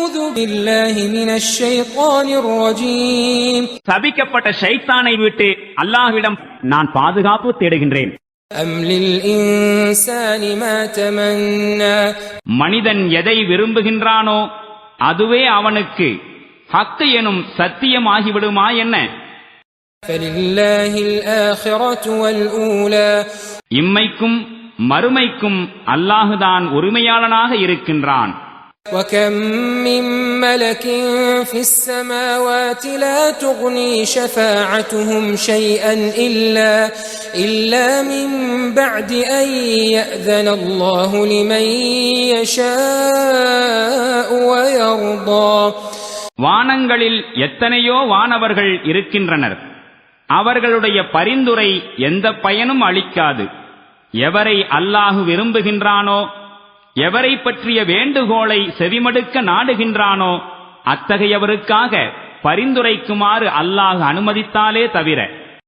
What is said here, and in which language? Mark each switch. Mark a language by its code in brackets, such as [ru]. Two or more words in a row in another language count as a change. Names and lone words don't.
[ar] بالله من الشيطان الرجيم [ta] சபிக்கப்பட்ட ஷைத்தானை விட்டு அல்லாஹ்விடம் நான் பாதுகாப்பு தேடுகின்றேன். [ar] أم للإنسان ما تمنى [ta] மனிதன் எதை விரும்புகின்றானோ அதுவே அவனுக்கு ஹக்கு எனும் சத்தியமாகிவிடுமா என்ன? [ar] فلله الآخرة والأولى [ta] இம்மைக்கும் மறுமைக்கும் அல்லாஹுதான் உரிமையாளனாக இருக்கின்றான். [ar] وكم من ملك في السماوات لا تغني شفاعتهم شيئا إلا من بعد أن يأذن الله لمن يشاء ويرضى. [ta] வானங்களில் எத்தனையோ வானவர்கள் இருக்கின்றனர். அவர்களுடைய பரிந்துரை எந்த பயனும் அளிக்காது. எவரை அல்லாஹு விரும்புகின்றானோ, எவரை பற்றிய வேண்டுகோளை செவிமடுக்க நாடுகின்றானோ அத்தகையவருக்காக பரிந்துரைக்குமாறு அல்லாஹ் அனுமதித்தாலே தவிர